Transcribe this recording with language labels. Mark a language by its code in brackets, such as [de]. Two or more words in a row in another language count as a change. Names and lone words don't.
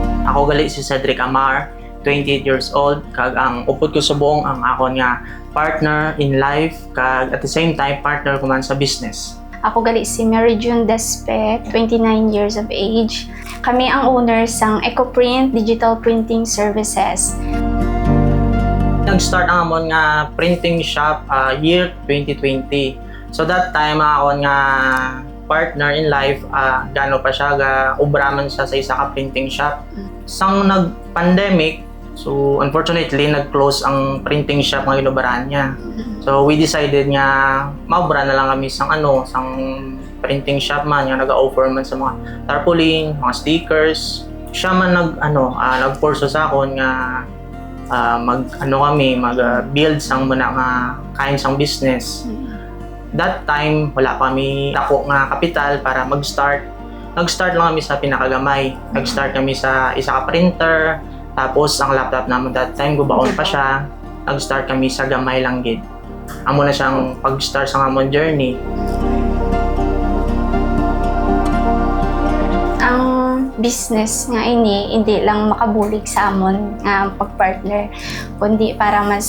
[hil] Ako gali si Cedric Amar, [en] 28 years old, [hil] kag ang upod ko subong ang akon nga [en] partner in life, [hil] kag [en] at the same time partner [hil] ko man sa business. Ako gali si Mary June Despe, [en] 29 years of age. [hil] Kami ang owners ng EcoPrint Digital Printing Services. Nag-start ang amon nga [en] printing shop [hil] year 2020. [en] So that time [hil] akon nga [en] partner in life, [hil] gano pa siya, ubraman siya sa isa ka [en] printing shop. [hil] Sang nag-pandemic, so unfortunately, nag-close ang [en] printing shop [hil] nga ginubaran niya. [en] So we decided [hil] nga, maubra na lang kami sang [en] printing shop [hil] man, nga nag-offer man sa mga tarpaulin, mga stickers. Siya man nag-force sa akon nga mag-build sang muna nga kain sang business. [en] That time, [hil] wala pa kami dako nga kapital para mag-start. Nag-start lang kami sa pinakagamay. Nag-start kami sa isa ka printer, tapos ang laptop naman [en] that time, [hil] gubaon pa siya. Nag-start kami sa gamay lang gid. Amo na siyang pag-start sa amon journey. Business nga ini hindi lang makabulig sa amon nga pagpartner, kundi para man